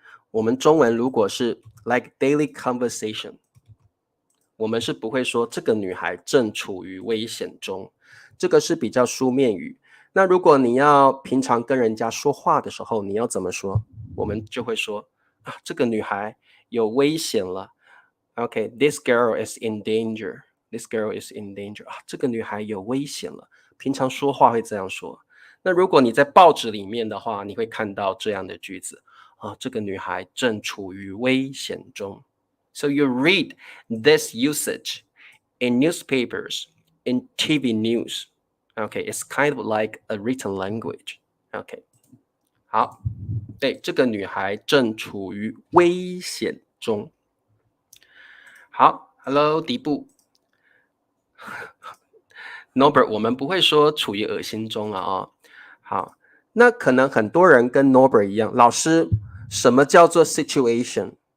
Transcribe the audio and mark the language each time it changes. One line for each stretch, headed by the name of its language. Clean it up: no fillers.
Chinese: 我们中文如果是
English: like daily conversation，
Chinese: 我们是不会说这个女孩正处于危险中，这个是比较书面语。那如果你要平常跟人家说话的时候，你要怎么说？我们就会说这个女孩有危险了。
English: OK，this girl is in danger. This girl is in danger.
Chinese: 这个女孩有危险了。平常说话会这样说。那如果你在报纸里面的话，你会看到这样的句子这个女孩正处于危险中。
English: So you read this usage in newspapers, in TV news. Okay, it's kind of like a written language.
Chinese: Okay, 好，对，这个女孩正处于危险中。好 ，Hello， 迪布。 Norbert， 我们不会说处于恶心中了好，那可能很多人跟 Norbert 一样，老师，什么叫做 situation？